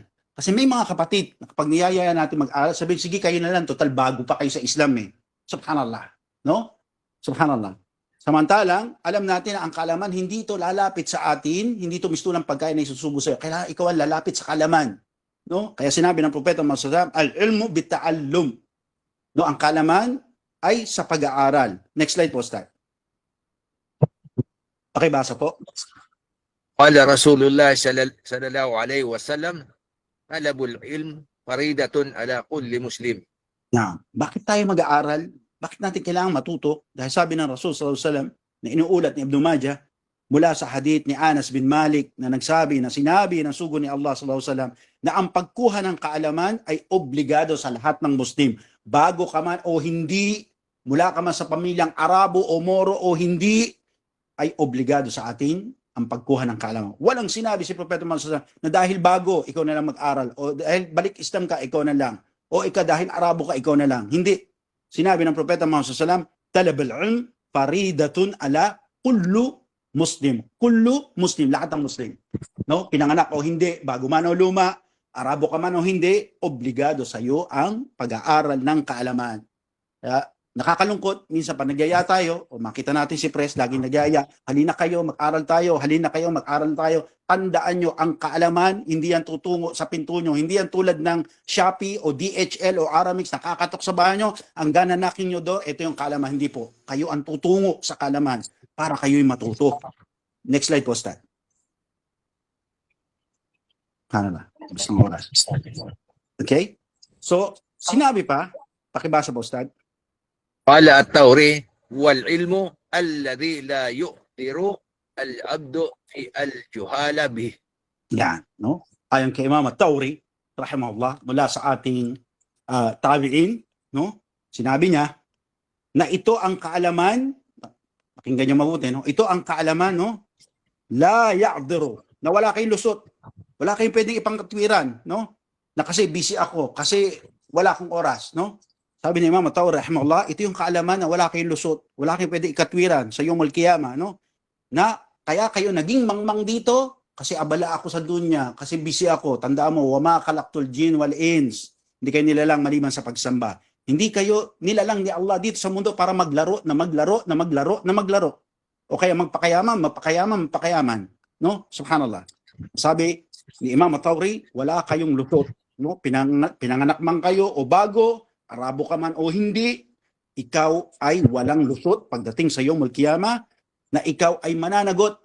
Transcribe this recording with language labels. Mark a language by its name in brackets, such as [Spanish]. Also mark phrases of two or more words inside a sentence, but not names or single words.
[Filipino] Kasi may mga kapatid, na kapag niyayaya natin mag-aral, sabihin, sige kayo na lang, total bago pa kayo sa Islam eh. Subhanallah. No? Subhanallah. Samantalang, alam natin na ang kaalaman, hindi ito lalapit sa atin, hindi ito mistulang pagkain na isusubo sa'yo. Kailangan ikaw ang lalapit sa kaalaman. No? Kaya sinabi ng Propeta Muhammad, [Arabic] العلم بالتعلم. [Filipino] No? Ang kaalaman ay sa pag-aaral. [English] Next slide [Filipino] po, Ustad. Pakibasa po. [Arabic] قال رسول الله صلى الله عليه وسلم طلب العلم فريضة على كل مسلم. [Filipino] Bakit tayo mag-aaral? Bakit natin kailangan matuto? Dahil sabi ng Rasul [Arabic] صلى الله عليه وسلم [Filipino] na inuulat ni Ibn Majah mula sa hadith ni Anas bin Malik na nagsabi na sinabi ng sugo ni Allah [Arabic] صلى الله عليه وسلم [Filipino] na ang pagkuha ng kaalaman ay obligado sa lahat ng Muslim. Bago ka man o hindi, mula ka man sa pamilyang Arabo o Moro o hindi, ay obligado sa atin ang pagkuha ng kaalaman. Walang sinabi si Propeta Muhammad na dahil bago, ikaw na lang mag-aral. O dahil balik Islam ka, ikaw na lang. O dahil Arabo ka, ikaw na lang. Hindi. Sinabi ng Propeta Muhammad [Arabic] طلب العلم فريضة على كل مسلم. كل مسلم, [Filipino] lahat ng Muslim. No? Pinanganak o hindi, bago man o luma, Arabo ka man o hindi, obligado sa iyo ang pag-aaral ng kaalaman. Kaya, nakakalungkot, minsan pa nagyaya tayo, o makita natin si Pres, laging nagyaya, halina kayo, mag-aral tayo, halina kayo, mag-aral tayo. Tandaan nyo, ang kaalaman, hindi yan tutungo sa pinto nyo, hindi yan tulad ng Shopee o DHL o Aramix, nakakatok sa bahay nyo, ang gananakin nyo doon, ito yung kaalaman, hindi po. Kayo ang tutungo sa kaalaman para kayo'y matuto. [English] Next slide [Filipino] po, Stan. Ano na? Okay? So, sinabi pa, pakibasa po, Stan. [Arabic] قال التوري والعلم الذي لا يؤثر العبد في الجهال به. [Filipino] Yan, no? Ayon kay Imam At-Tawri, rahimahullah, mula sa ating tabi'in, no? Sinabi niya na ito ang kaalaman, pakinggan niyo mabuti, no? Ito ang kaalaman, no? [Arabic] لا يعذر, [Filipino] na wala kayong lusot, wala kayong pwedeng ipangkatwiran, no? Na kasi busy ako, kasi wala akong oras, no? Sabi ni Imam At-Tawri rahimahullah, ito yung kaalaman na wala kayong lusot, wala kayong pwedeng ikatwiran sa [Arabic] يوم القيامة, [Filipino] no? Na kaya kayo naging mangmang dito kasi abala ako sa dunya, kasi busy ako. Tandaan mo, [Arabic] وما خلقت الجن والإنس. [Filipino] Hindi kayo nilalang maliban sa pagsamba. Hindi kayo nilalang ni Allah dito sa mundo para maglaro, na maglaro, na maglaro, na maglaro. O kaya magpakayaman, no? Subhanallah. Sabi ni Imam At-Tawri, wala kayong lusot, no? Pinanganak man kayo o bago, Arabo ka man o hindi, ikaw ay walang lusot pagdating sa [Arabic] يوم القيامة, [Filipino] na ikaw ay mananagot.